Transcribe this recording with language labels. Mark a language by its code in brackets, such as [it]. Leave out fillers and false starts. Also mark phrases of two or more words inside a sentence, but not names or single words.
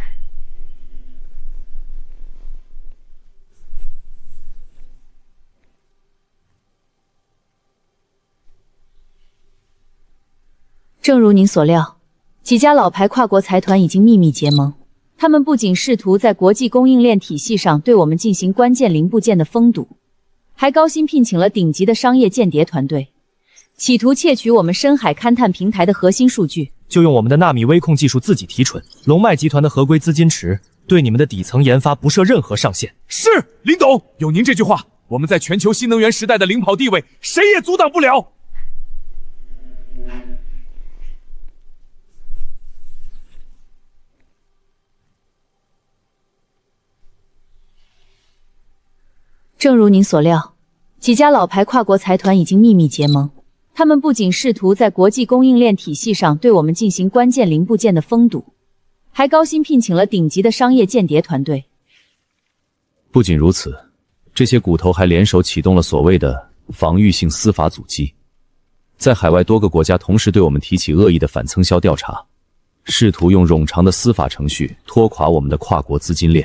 [zh] 正如您所料，幾家老牌跨國財團已經秘密結盟，他們不僅試圖在國際供應鏈體系上對我們進行關鍵零部件的封堵，還高薪聘請了頂級的商業間諜團隊，企圖竊取我們深海勘探平台的核心數據。就用我們的納米微控技術自己提純。龍脈集團的合規資金池对你們的底層研發不設任何上限。是，林董，有您這句話，我們在全球新能源時代的領跑地位，誰也阻挡不了。正如您所料，几家老牌跨国财团已经秘密結盟。他們不僅試圖在國際供應鏈體系上對我們進行關鍵零部件的封堵，還高薪聘請了頂級的商業間諜團隊。不僅如此，這些骨頭還聯手啟動了所謂的防禦性司法阻擊，在海外多個國家同時對我們提起惡意的反蹭銷調查，試圖用冗長的司法程序拖垮我們的跨國資金鏈。